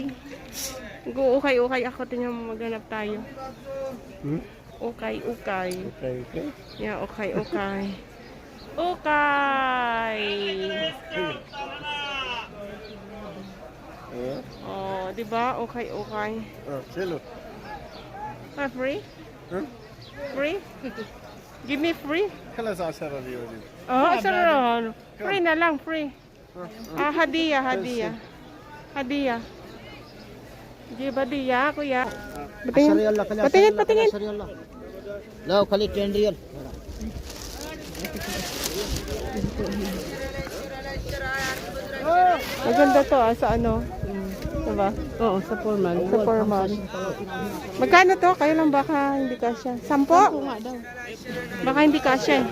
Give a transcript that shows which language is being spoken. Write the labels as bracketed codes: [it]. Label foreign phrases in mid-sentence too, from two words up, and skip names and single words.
[tl] Nag-uukay-ukay ako. Tingnan mo, maghanap tayo. Ukay-Ukay. Yeah, Ukay-Ukay. Ukay! Oh, di ba? Ukay-Ukay. [ar] شيلو [en] Ah, free? Free? Give me free? [ar] خلاص 10 ريال [tl] Oh, sarap. Free na lang, free. Ah, hadiah. [en] Hadiah. Give hadiah, kuya. [tl] Patingin. [ar] لا خلي 10 ريال. [tl] Maganda to, sa ano? Diba? Oo, sa formal. Sa formal. Magkano to? Kayo lang baka hindi kasya. 10? Oo nga daw. Baka hindi kasya eh.